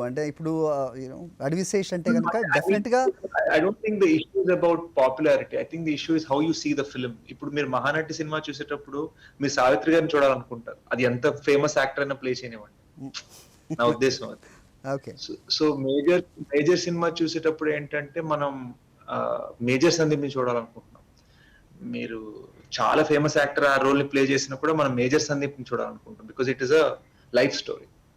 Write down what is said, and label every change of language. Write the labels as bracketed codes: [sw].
[te] అంటే ఇప్పుడు అడవి శేష్ అంటే కనుక డెఫినెట్గా [en] I don't think the issue is about popularity. I think the issue is how you see the film. [te] ఇప్పుడు మీరు మహానటి సినిమా చూసేటప్పుడు మీరు సావిత్రి గారిని చూడాలనుకుంటారు, అది ఎంత ఫేమస్ యాక్టర్ అయినా ప్లే చేయనివ్వండి. నా ఉద్దేశం అది. ఓకే. సో మేజర్ సినిమా చూసేటప్పుడు ఏంటంటే మనం మేజర్ సందీప్ ని చూడాలనుకుంటున్నాం. మీరు చాలా ఫేమస్ యాక్టర్ ఆ రోల్ ని ప్లే చేసినప్పుడు మనం మేజర్ సందీప్ ని చూడాలనుకుంటాం, [en] Because it is a life story.